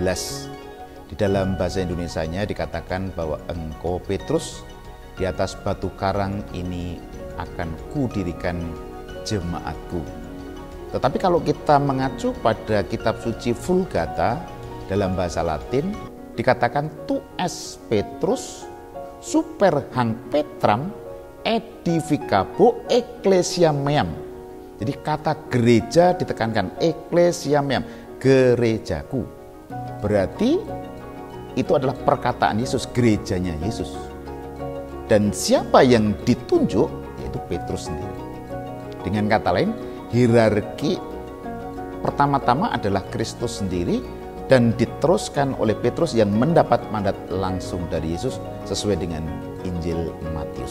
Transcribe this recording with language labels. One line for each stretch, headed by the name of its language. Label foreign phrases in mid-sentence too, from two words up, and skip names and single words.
Indonesian: Di dalam bahasa Indonesianya dikatakan bahwa engkau Petrus, di atas batu karang ini akan kudirikan jemaatku. Tetapi kalau kita mengacu pada kitab suci Vulgata dalam bahasa Latin, dikatakan
Latin: tu es Petrus super hang Petram edificabo ecclesia meam.
Indonesian: Jadi kata gereja ditekankan,
Latin: ecclesia meam,
Indonesian: gerejaku. Berarti itu adalah perkataan Yesus, gerejanya Yesus. Dan siapa yang ditunjuk? Yaitu Petrus sendiri. Dengan kata lain, hierarki pertama-tama adalah Kristus sendiri dan diteruskan oleh Petrus yang mendapat mandat langsung dari Yesus sesuai dengan Injil Matius.